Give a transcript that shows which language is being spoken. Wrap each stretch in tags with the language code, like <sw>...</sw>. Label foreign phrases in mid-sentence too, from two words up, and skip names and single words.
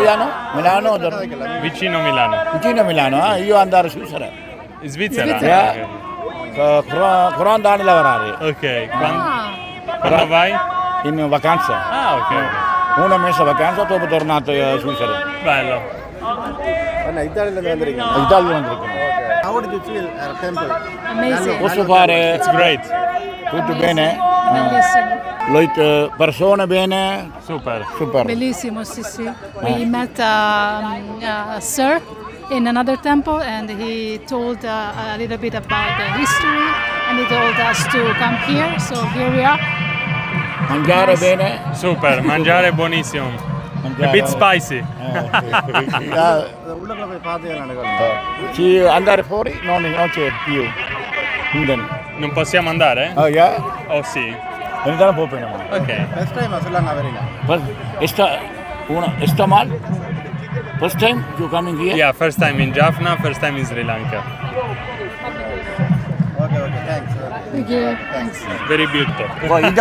<it>italiano? Milano? Vicino Milano. Vicino Milano, io andare a Svizzera. Svizzera? Yeah. Quando anni lavorare? Ok. Quando vai? In vacanza. Ah, ok. Una mese vacanza, dopo tornato a Svizzera. Bello.</it> <ta>என்ன இத்தாலியிலேருந்து வந்திருக்கீங்க? Italia வந்திருக்கேன்.</ta> <en>How did you feel temple? Amazing.</en> <it>Posso fare</it> <en>It's great.</en> <it>tutto bene? Bellissimo. Like persone bene? Super. Super. Bellissimo, sì, sì.</it> <en>We met Sir in another temple and he told a little bit about the history and he told us to come here. So here we are.</en> <it>Mangiare bene? Super. Mangiare buonissimo.</it> <en>A bit spicy.</en> <ta>உள்ளுக்குள்ள போய் பார்த்தீங்கன்னா</ta> <it>Ci andare fuori? Non c'è più. Non possiamo andare?</it> <en>Oh yeah?</en> <it>Oh sì. Entrare un po' prima. Ok.</it> <en>first time</en> <ta>ஸ்ரீலங்கா வரீங்க?</ta> <es>Está mal?</es> <en>First time you coming here? Yeah, first time in Jaffna, first time in Sri Lanka. okay okay thanks. Thank you. Thanks. Very beautiful. Well,</en>